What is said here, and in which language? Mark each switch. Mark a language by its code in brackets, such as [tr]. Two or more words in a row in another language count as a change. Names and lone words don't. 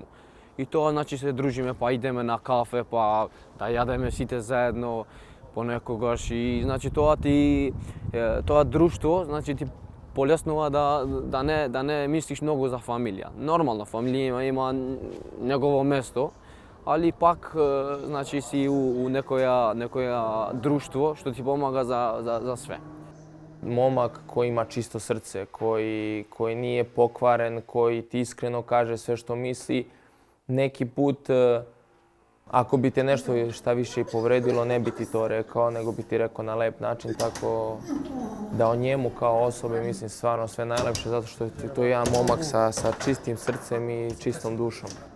[mk] И тоа значи се дружиме, па идеме на кафе, па да јадеме сите заедно понекогаш и значи тоа друштво значи ти полеснува да не мислиш многу за фамилија. Нормално фамилија има негово место, али пак значи си у некоја друштво што ти помага за све. [sr] Momak koji ima čisto srce, koji nije pokvaren, koji ti iskreno kaže sve što misli, neki put ako bi te nešto šta više i povredilo, ne bi ti to rekao, nego bi ti rekao na lep način, tako da o njemu kao osobi mislim stvarno sve najlepše, zato što je to jedan momak sa čistim srcem i čistom dušom.